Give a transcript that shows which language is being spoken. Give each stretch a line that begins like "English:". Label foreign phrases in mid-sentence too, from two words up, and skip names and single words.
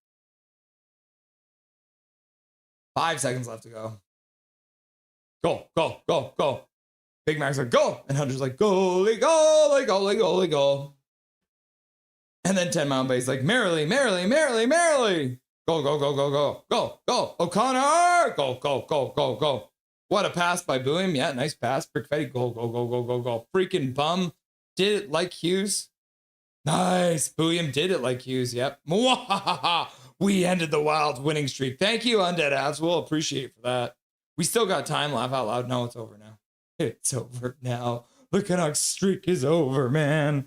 English: 5 seconds left to go. Go, go, go, go. Big Mac's like, go. And Hunter's like, goalie, goalie, goalie, goalie, goal. And then 10 Mile Bay's like, merrily, merrily, merrily, merrily. Go, go, go, go, go, go, go. O'Connor. Go, go, go, go, go. What a pass by Bouillon. Yeah, nice pass. Brickfetti. Go, go, go, go, go, go. Freaking bum. Did it like Hughes. Nice. Bouillon did it like Hughes. Yep. We ended the Wild winning streak. Thank you, Undead Abs. We'll appreciate for that. We still got time. Laugh out loud. No, it's over now. It's over now. The Canucks streak is over, man.